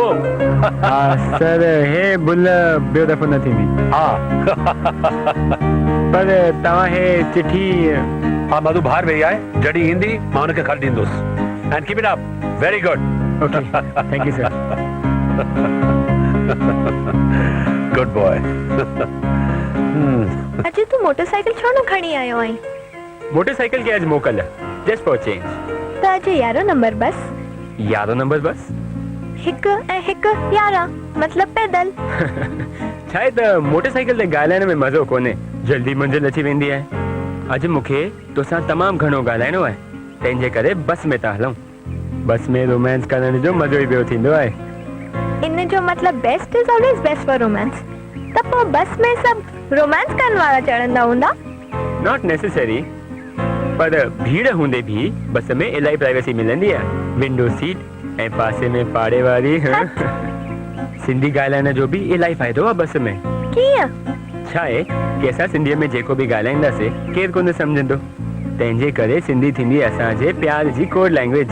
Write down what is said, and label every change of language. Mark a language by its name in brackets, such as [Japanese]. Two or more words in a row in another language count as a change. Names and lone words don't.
[Sindhi] सर हे बुल ॿियो दफ़ो न थींदी हा पर तव्हां हे चिठी हा मधु ॿाहिरि वेही आहे जॾहिं ईंदी मां हुनखे खणी ॾींदुसि [English] and keep it up very good okay thank you sir good boy [Sindhi] अजय तू मोटरसाइकिल छो न खणी आयो आई मोटरसाइकिल के आज मोकल [English] just for change [Sindhi] त अजय 11 नंबर बस 11 नंबर बस हिकु ऐं हिकु 11 मतलब पैदल शायद मोटरसाइकिल ते ॻाल्हाइण में मज़ो कोन्हे जल्दी मंज़िल अची वेंदी आहे अॼु मूंखे तोसां तमामु घणो ॻाल्हाइणो आहे तंहिंजे करे बस में था हलूं बस में रोमांस करण जो मज़ो ई ॿियो थींदो आहे इन जो मतलब [English] best is always best for romance [Sindhi] त पोइ बस में सब रोमांस करण वारा चढ़ंदा हूंदा [English] not necessary [Sindhi] पर भीड़ हूंदे भी बस में इलाही प्राइवेसी मिलंदी आहे [English] window seat [Sindhi] ऐं पासे में पाड़े वारी सिंधी ॻाल्हाइण जो बि इलाही फ़ाइदो आहे बस में कीअं छा आहे कि असां सिंधीअ में जेको बि ॻाल्हाईंदासीं केरु कोन सम्झंदो तंहिंजे करे सिंधी थींदी असांजे प्यार जी [English] code language